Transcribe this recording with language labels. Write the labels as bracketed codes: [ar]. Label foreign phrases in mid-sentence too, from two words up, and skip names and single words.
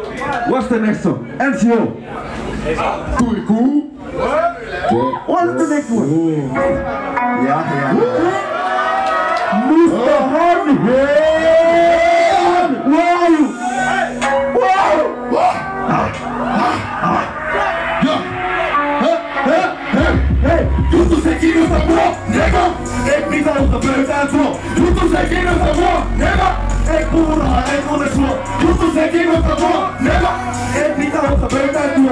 [en] What's the next song? NCO. Cool, cool. What's the next one? Yeah. Mr. Hardhead! Where are you? Hey! [fi] Juttu se kiinnosta mua, nega! Eik mitään uutta pöytään tuo. Juttu se kiinnosta mua, nega! Eik puuraha, ei tunne sua. Juttu se kiinnosta mua, nega! Eik mitään uutta pöytään tuo.